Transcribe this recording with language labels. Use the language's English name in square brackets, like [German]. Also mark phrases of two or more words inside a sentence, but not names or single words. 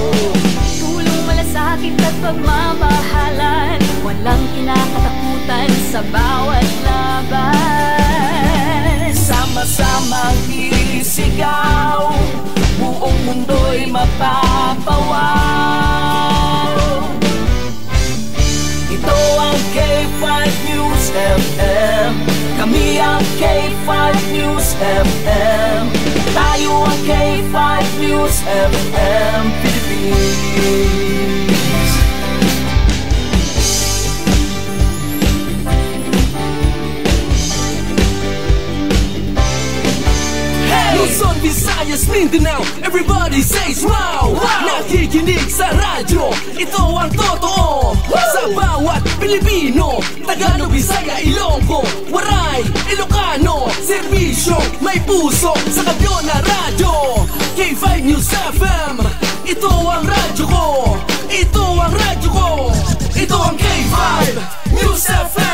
[Filipino] Tulong malasakit at pagmamahalan, walang kinakatakutan sa bawat laban. Sama-samang isigaw, buong mundo'y mapapawaw. Ito ang K5 News FM, kami ang K5 News FM, tayo ang K5 News FM Philippines. Hey! [English] Luzon, Visayas, Mindanao, everybody says wow! [Filipino] Nakikinig sa radyo, ito ang totoo. Sa bawat Pilipino, Tagalog, Bisaya, Ilonggo, Waray, Ilocano, serbisyo, may puso sa kampiyon na radyo. K5 News FM, ito ang radyo ko, ito ang radyo ko, ito ang K5 News FM.